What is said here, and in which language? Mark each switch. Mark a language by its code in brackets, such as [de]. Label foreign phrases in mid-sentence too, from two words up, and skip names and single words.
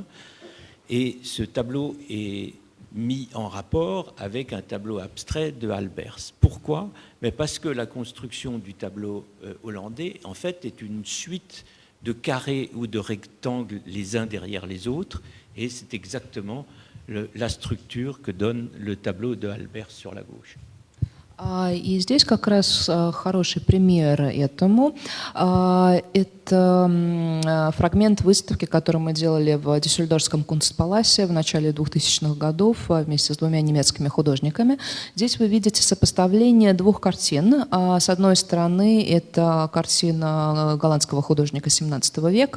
[fr] Et ce tableau est mis en rapport avec un tableau abstrait de Albers. Pourquoi? Mais parce que la construction du tableau hollandais, en fait, est une suite de carrés ou de rectangles les uns derrière les autres, et c'est exactement la structure que donne le tableau de Albers sur la gauche. [ru] И здесь как раз хороший пример этому. Это фрагмент выставки, которую мы делали в Дюссельдорфском Кунстпаласе в начале 2000-х годов вместе с двумя немецкими художниками. Здесь вы видите сопоставление двух картин. С одной стороны, это картина голландского художника XVII века.